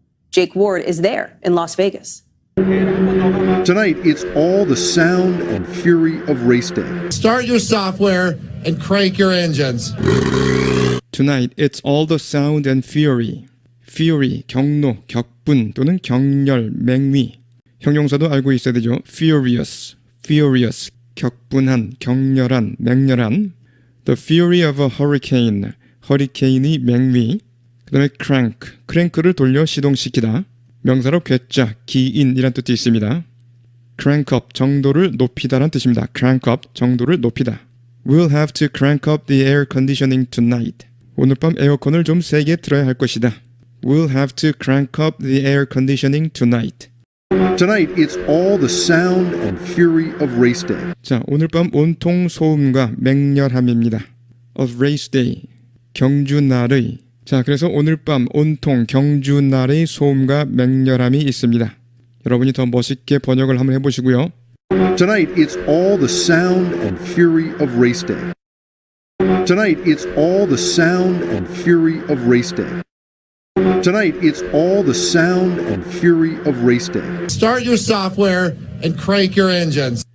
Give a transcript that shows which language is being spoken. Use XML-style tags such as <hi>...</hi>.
<en>Jake Ward is there in Las Vegas. Tonight, it's all the sound and fury of race day. Start your software and crank your engines. Tonight, it's all the sound and fury.</en> <ko>Fury, 경노, 격분 또는 격렬, 맹위. 형용사도 알고 있어야 되죠. Furious, furious, 격분한, 격렬한, 맹렬한.</ko> <en>The fury of a hurricane,</en> <ko>허리케인이 맹위. 그 다음에 crank, 크랭크를 돌려 시동시키다. 명사로 괴짜, 기인이란 뜻이 있습니다. crank up, 정도를 높이다란 뜻입니다.</ko> <en>crank up,</en> <ko>정도를 높이다.</ko> <en>We'll have to crank up the air conditioning tonight.</en> <ko>오늘 밤 에어컨을 좀 세게 틀어야 할 것이다.</ko> <en>We'll have to crank up the air conditioning tonight. Tonight, it's all the sound and fury of race day.</en> <ko>자, 오늘 밤 온통 소음과 맹렬함입니다.</ko> <en>Of race day,</en> <ko>경주날의. 자, 그래서 오늘 밤 온통 경주날의 소음과 맹렬함이 있습니다. 여러분이 더 멋있게 번역을 한번 해보시고요.</ko> <en>Tonight, it's all the sound and fury of race day. Tonight, it's all the sound and fury of race day. Tonight, it's all the sound and fury of race day. Start your software and crank your engines.</en>